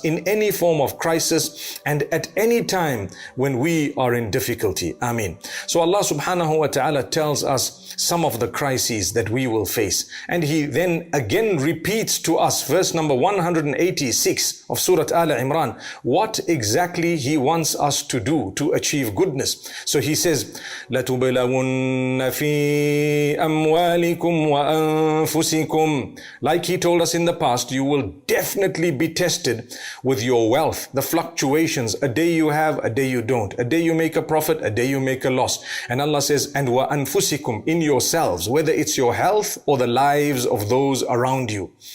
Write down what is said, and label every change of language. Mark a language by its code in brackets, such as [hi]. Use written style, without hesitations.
[en] us in any form of crisis and at any time when we are in difficulty. Ameen. So Allah subhanahu wa ta'ala tells us some of the crises that we will face. And He then again repeats to us, verse number 186 of Surah Al Imran, what exactly He wants us to do to achieve goodness. So He says, [ar] لَتُبْلَوُنَّ فِي أَمْوَالِكُمْ وَأَنفُسِكُمْ. [en] Like He told us in the past, you will definitely be tested with your wealth, the fluctuations. A day you have, a day you don't. A day you make a profit, a day you make a loss. And Allah says, and وَأَنفُسِكُمْ, in yourselves, whether it's your health or the lives of those around you.